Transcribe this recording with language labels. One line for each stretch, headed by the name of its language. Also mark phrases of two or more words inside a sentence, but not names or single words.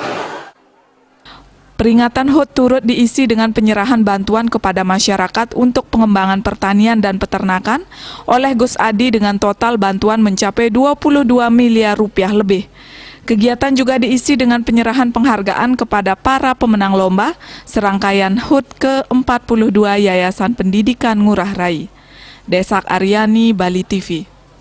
Indonesian: Peringatan HUT turut diisi dengan penyerahan bantuan kepada masyarakat untuk pengembangan pertanian dan peternakan oleh Gus Adi dengan total bantuan mencapai 22 miliar rupiah lebih. Kegiatan juga diisi dengan penyerahan penghargaan kepada para pemenang lomba serangkaian HUT ke-42 Yayasan Pendidikan Ngurah Rai. Desak Aryani, Bali TV.